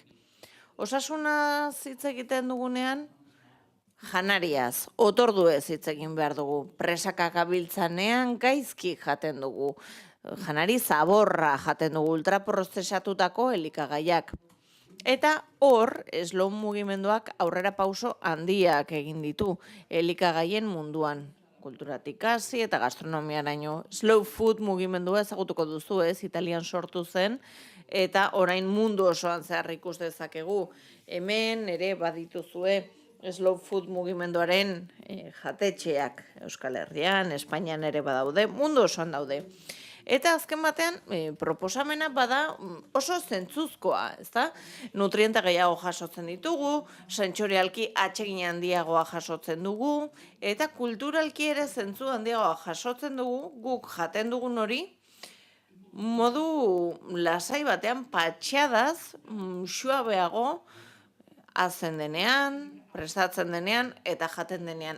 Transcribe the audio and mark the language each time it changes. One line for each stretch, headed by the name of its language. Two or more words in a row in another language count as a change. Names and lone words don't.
Basque: Osasuna hitz egiten dugunean, janariaz, otorduez hitz egin behar dugu, presaka gabiltzanean gaizki jaten dugu, janari zaborra jaten dugu, ultraprozesatutako elikagaiak. Eta hor, slow mugimenduak aurrera pauso handiak egin ditu elikagaien munduan. Kulturatik hasi eta gastronomiaraino.
English: Slow food
Basque: mugimendua ezagutuko duzu ez, Italian sortu zen, eta orain mundu osoan zehar ikus dezakegu. Hemen ere badituzue
English: slow food
Basque: mugimenduaren jatetxeak Euskal Herrian, Espainian ere badaude, mundu osoan daude. Eta azken batean, proposamena bada oso zentzuzkoa, ezta? Nutriente gehiago jasotzen ditugu, sentsorialki atsegin handiagoa jasotzen dugu, eta kulturalki ere zentzu handiagoa jasotzen dugu, guk jaten dugun hori, modu lasai batean patxadaz, suabeago, hazen denean, prestatzen denean, eta jaten denean.